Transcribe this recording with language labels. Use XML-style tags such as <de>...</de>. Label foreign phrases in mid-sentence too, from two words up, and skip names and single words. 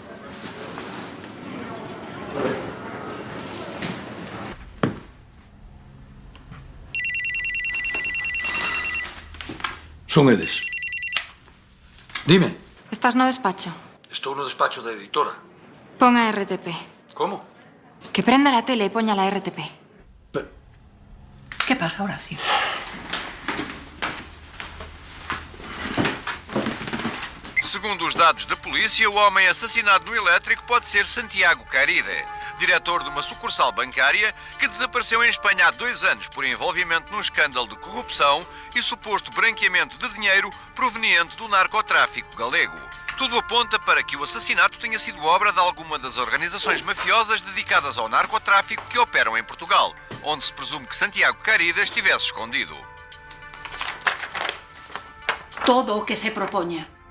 <gl>Son eles. Dime. Estás no despacho? Estou no despacho da editora. Pon a RTP. Como?</gl> <es>Que prenda la tele</es> <gl>e poña la RTP. Que pasa, Horacio?</gl> <pt>Segundo os dados da polícia, o homem assassinado no elétrico pode ser Santiago Caride, diretor de uma sucursal bancária que desapareceu em Espanha há 2 anos por envolvimento num escândalo de corrupção e suposto branqueamento de dinheiro proveniente do narcotráfico galego. Tudo aponta para que o assassinato tenha sido obra de alguma das organizações mafiosas dedicadas ao narcotráfico que operam em Portugal, onde se presume que Santiago Caride estivesse escondido.</pt> <gl>Todo o que se proponha.</gl>